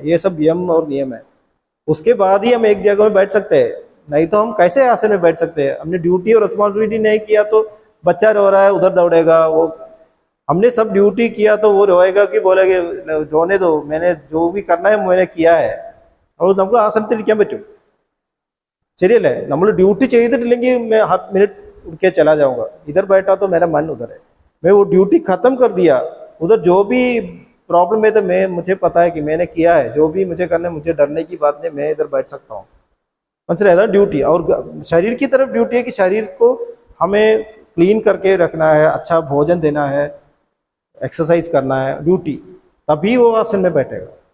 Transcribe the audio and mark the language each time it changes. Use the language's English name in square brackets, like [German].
[Hindi] ये सब यम और नियम है। उसके बाद ही हम एक जगह में बैठ सकते हैं, नहीं तो हम कैसे आसन में बैठ सकते हैं? हमने ड्यूटी और रिस्पॉन्सिबिलिटी नहीं किया तो बच्चा रो रहा है उधर दौड़ेगा, वो हमने सब ड्यूटी किया तो वो रोएगा कि बोलेगा रोने दो, मैंने जो भी करना है मैंने किया है। [Malayalam] और നമുക്ക് ആസനത്തിലിരിക്കാൻ പറ്റും, ശരിയല്ലേ? നമ്മൾ ഡ്യൂട്ടി ചെയ്തിട്ടില്ലെങ്കിൽ [Hindi] मैं हर मिनट उठ के चला जाऊंगा, इधर बैठा तो मेरा मन उधर है। मैं वो ड्यूटी खत्म कर दिया, उधर जो भी प्रॉब्लम है तो मैं मुझे पता है कि मैंने किया है, जो भी मुझे करना है, मुझे डरने की बात नहीं, मैं इधर बैठ सकता हूँ। मतलब रहता है ड्यूटी, और शरीर की तरफ ड्यूटी है कि शरीर को हमें क्लीन करके रखना है, अच्छा भोजन देना है, एक्सरसाइज करना है, ड्यूटी, तभी वो आसन में बैठेगा।